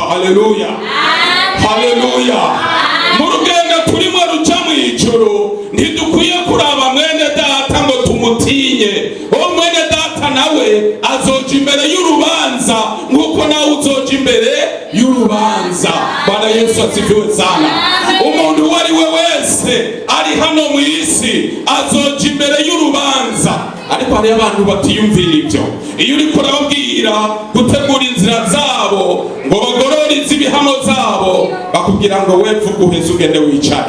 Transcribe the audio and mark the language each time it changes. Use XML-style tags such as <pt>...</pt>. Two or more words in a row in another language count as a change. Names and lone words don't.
<rn>Haleluya, haleluya. Mu rugendo turimo ruca mu ijuru ntidukwiye kuraba mwene data ngo tumutinye. Uwo mwene data nawe azoja imbere y'urubanza nk'uko nawe uzoja imbere y'urubanza.</rn> <sw>Bwana Yesu asifiwe sana.</sw> <rn>Umuntu uwo ari we wese ari hano mu isi azoja imbere y'urubanza. Ariko hari abantu batiyumvira ibyo. Iyo uriko urababwira gutegura inzira zabo ngo bagorore iz'ibihamo zabo, bakubwira ngo we vuga uheze ugende wicare.</rn>